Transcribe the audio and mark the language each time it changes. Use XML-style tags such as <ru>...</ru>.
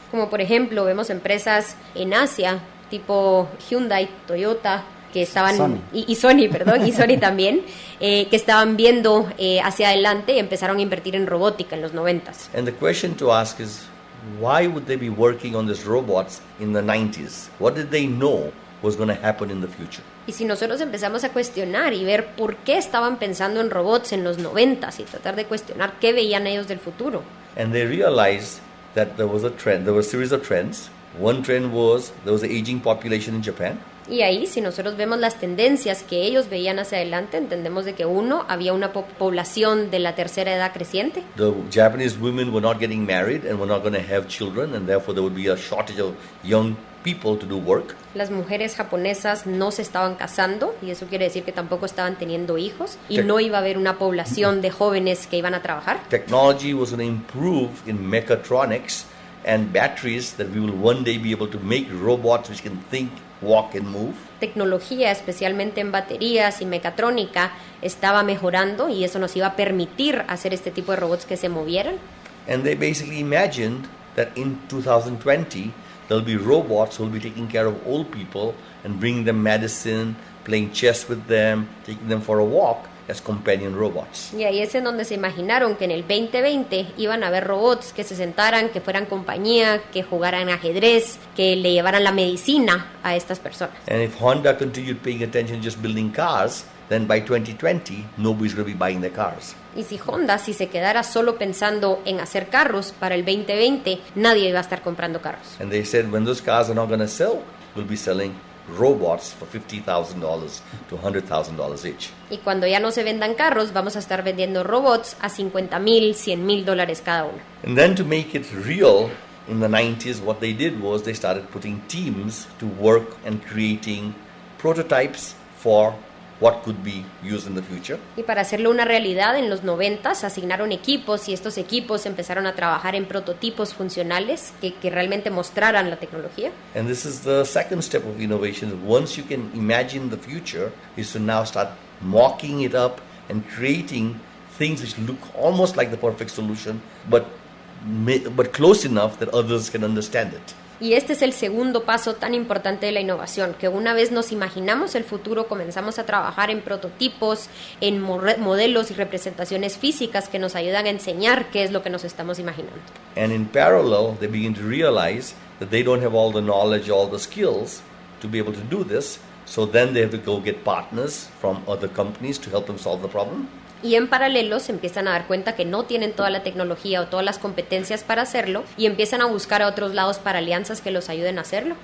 <es>Como por ejemplo, vemos empresas en Asia, tipo Hyundai, Toyota, que estaban Sony. Y Sony, perdón, y Sony también, que estaban viendo hacia adelante y empezaron a invertir en robótica en los 90s.</es> <en>And the question to ask is, why would they be working on these robots in the 90s? What did they know was going to happen in the future?</en> <es>Y si nosotros empezamos a cuestionar y ver por qué estaban pensando en robots en los 90s y tratar de cuestionar qué veían ellos del futuro.</es> <en>And they realized that there was a trend, there was a series of trends One trend was there was an aging population in Japan.</en> <es>Y ahí, si nosotros vemos las tendencias que ellos veían hacia adelante, entendemos de que uno, había una población de la tercera edad creciente.</es> <en>The Japanese women were not getting married and were not going to have children, and therefore there would be a shortage of young people to do work.</en> <es>Las mujeres japonesas no se estaban casando, y eso quiere decir que tampoco estaban teniendo hijos, y no iba a haber una población de jóvenes que iban a trabajar.</es> <en>Technology was going to improve in mechatronics and batteries, that we will one day be able to make robots which can think, walk and move.</en> <es>Tecnología, especialmente en baterías y mecatrónica, estaba mejorando, y eso nos iba a permitir hacer este tipo de robots que se movieran.</es> <en>And they basically imagined that in 2020 there'll be robots who will be taking care of old people and bringing them medicine, playing chess with them, taking them for a walk as companion robots.</en> <es>Y ahí es en donde se imaginaron que en el 2020 iban a haber robots que se sentaran, que fueran compañía, que jugaran ajedrez, que le llevaran la medicina a estas personas.</es> <en>And if Honda continued paying attention just building cars, then by 2020 nobody's going to be buying their cars.</en> <es>Y si Honda, si se quedara solo pensando en hacer carros, para el 2020 nadie iba a estar comprando carros.</es> <en>And they said when those cars are not going to sell, we'll be selling robots for $50,000 to $100,000 each.</en> <es>Y cuando ya no se vendan carros, vamos a estar vendiendo robots a $50,000, $100,000 cada uno.</es> <en>And then to make it real, in the 90s, what they did was they started putting teams to work and creating prototypes for what could be used in the future.</en> <es>Y para hacerlo una realidad, en los 90s asignaron equipos, y estos equipos empezaron a trabajar en prototipos funcionales que realmente mostraran la tecnología.</es> <en>And this is the second step of innovation. Once you can imagine the future, is to now start mocking it up and creating things which look almost like the perfect solution, but close enough that others can understand it.</en> <es>Y este es el segundo paso tan importante de la innovación, que una vez nos imaginamos el futuro, comenzamos a trabajar en prototipos, en modelos y representaciones físicas que nos ayudan a enseñar qué es lo que nos estamos imaginando.</es> <en>And in parallel, they begin to realize that they don't have all the knowledge, all the skills to be able to do this, so then they have to go get partners from other companies to help them solve the problem.</en> <es>Y en paralelo se empiezan a dar cuenta que no tienen toda la tecnología o todas las competencias para hacerlo, y empiezan a buscar a otros lados para alianzas que los ayuden a hacerlo.</es>